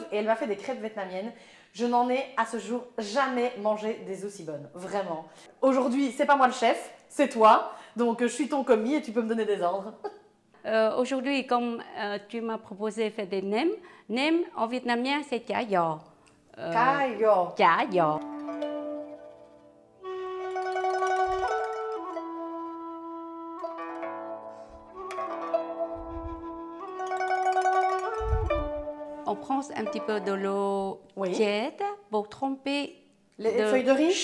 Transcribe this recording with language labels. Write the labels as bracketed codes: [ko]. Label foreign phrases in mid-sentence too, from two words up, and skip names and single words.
[fr] Et elle m'a fait des crêpes vietnamiennes. Je n'en ai à ce jour jamais mangé des aussi bonnes, vraiment. Aujourd'hui, c'est pas moi le chef, c'est toi. Donc je suis ton commis et tu peux me donner des ordres. Aujourd'hui, comme tu m'as proposé de faire des nems, nem en vietnamien c'est [vi] chả giò. Chả giò. Chả giò. [fr] On prend un petit peu de l'eau tiède pour tremper les feuilles de riz,